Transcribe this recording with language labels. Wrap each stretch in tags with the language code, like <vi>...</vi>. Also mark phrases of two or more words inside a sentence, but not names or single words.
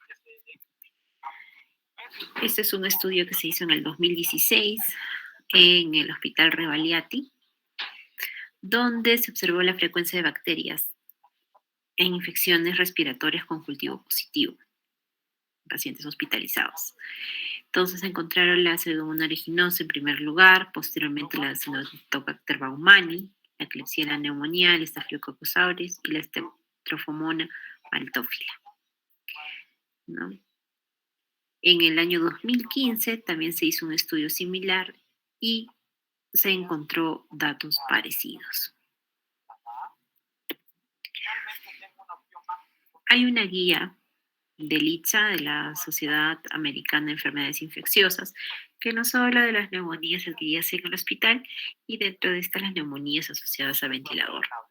<es>Este es un estudio que se hizo en el 2016 en el Hospital Rebagliati, donde se observó la frecuencia de bacterias en infecciones respiratorias con cultivo positivo en pacientes hospitalizados. Entonces encontraron la Pseudomonas aeruginosa en primer lugar, posteriormente la Acinetobacter baumannii, la Klebsiella pneumoniae, el Staphylococcus aureus y la Staphylococcus maltophilia, ¿no? En el año 2015 también se hizo un estudio similar y se encontró datos parecidos. Hay una guía del ITSA, de la Sociedad Americana de Enfermedades Infecciosas, que nos habla de las neumonías adquiridas en el hospital y dentro de estas las neumonías asociadas a ventilador.</es>